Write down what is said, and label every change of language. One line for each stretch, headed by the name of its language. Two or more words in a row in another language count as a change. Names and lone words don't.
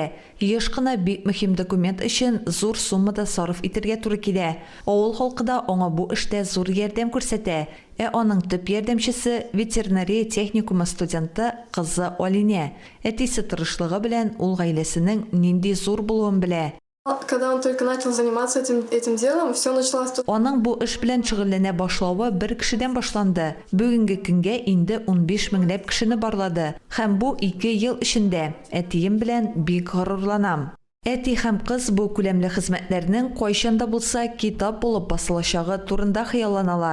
Tatar: Еш кына бик мөһим документ өчен зур суммада сарыф итәргә туры килә. Авыл халкы да аңа бу эштә зур ярдәм күрсәтә. Аның төп ярдәмчесе ветеринария техникумы студенты кызы Алинә. Әтисе тырышлыгы белән ул гаиләсенең нинди зур булуын белә.
Russian: Когда он только начал заниматься этим делом, все началось.
Tatar: Аның бу эш белән шөгыльләнә башлавы бер кешедән башланды. Бүгенге көнгә инде 15 меңләп кешене барлады. Һәм бу 2 ел эчендә. Әтием белән бик горурланам. Әти һәм кыз бу күләмле хезмәтләрнең кайчан да булса китап булып басылачагы турында хыялланалар.